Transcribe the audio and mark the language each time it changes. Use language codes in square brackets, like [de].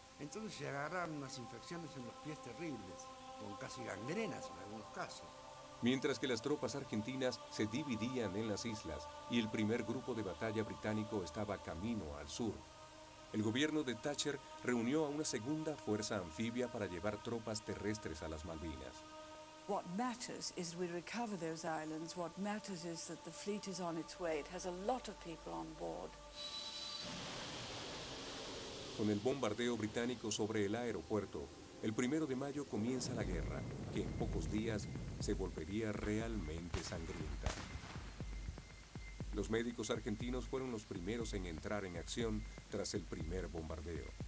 [es] Entonces se agarraron unas infecciones en los pies terribles, con casi gangrenas en algunos casos. Mientras que las tropas argentinas se dividían en las islas y el primer grupo de batalla británico estaba camino al sur, el gobierno de Thatcher reunió a una segunda fuerza anfibia para llevar tropas terrestres a las Malvinas. [en] What matters is we recover those islands. What matters is that the fleet is on its way. It has a lot of people on board. [es] Con el bombardeo británico sobre el aeropuerto, el 1 de mayo comienza la guerra, que en pocos días se volvería realmente sangrienta. Los médicos argentinos fueron los primeros en entrar en acción tras el primer bombardeo.